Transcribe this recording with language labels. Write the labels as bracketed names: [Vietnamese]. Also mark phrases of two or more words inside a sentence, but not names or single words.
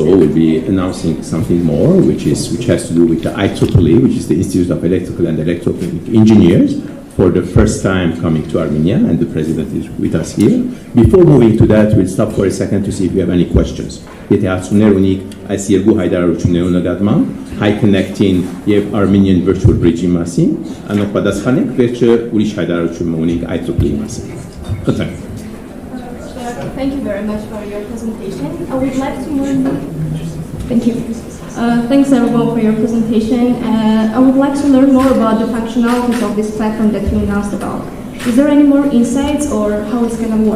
[English] We'll be announcing something more, which has to do with the IEEE, which is the Institute of Electrical and Electrotechnical Engineers, for the first time coming to Armenia, and the president is with us here. Before moving to that, we'll stop for a second to see if you have any questions. [Armenian] High Connecting եւ Armenian Virtual Bridge-ի մասին, անոնք պատասխանենք, վերջը ուրիշ հայտարարություն ունենք IEEE-ի մասին։ Խնդրեմ։ [English] Thank you very much for your presentation. I would like to learn. Thank you. Thanks everyone for your presentation. I would like to learn more about the functionalities of this platform that you announced about. Is there any more insights or how it's going to work?